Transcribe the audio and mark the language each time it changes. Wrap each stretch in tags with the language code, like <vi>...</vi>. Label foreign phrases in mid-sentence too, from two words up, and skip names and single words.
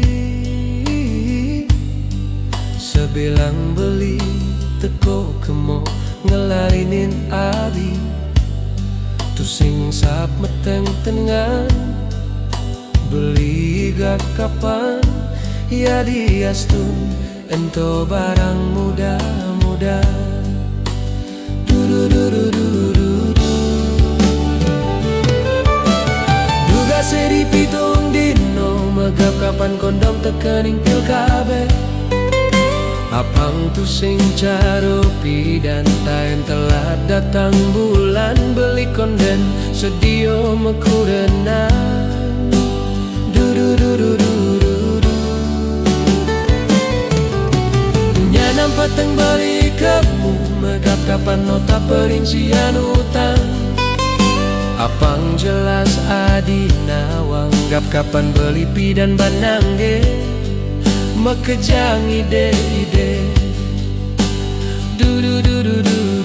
<ban>sebilang beli teko kemo ngelarinin abi tu sing sap meteng tengan beli gak kapan ya diastun ento barang muda-muda du du du du du du seri</ban> <jv>pitung dino</jv> <ban>megap kapan kondom tekening pil kabe apang tu sing caro pidan taen telah datang bulan beli konden sedio mekurenan du du du du du du du nyanam peteng beli kamu megap kapan nota perincian utang apang jelas adina wanggap kapan beli pidan banangge mekejang ide-ide du du du du du</ban>